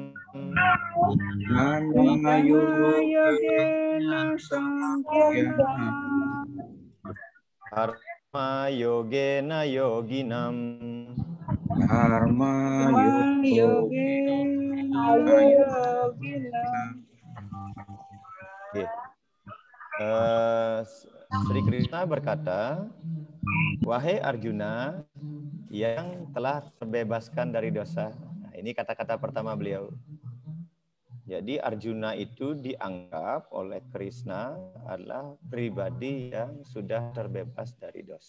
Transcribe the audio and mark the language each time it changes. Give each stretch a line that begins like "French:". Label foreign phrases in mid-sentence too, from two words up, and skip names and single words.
Sanskrit: Nana yogena sangkyanam. Karma yogena yoginam. Karma yogena yoginam.
Indonesian: Oke. Sri Krishna berkata, wahai Arjuna yang telah terbebaskan dari dosa. Nah, ini kata-kata pertama beliau. Jadi Arjuna itu dianggap oleh Krishna adalah pribadi yang sudah terbebas dari dosa.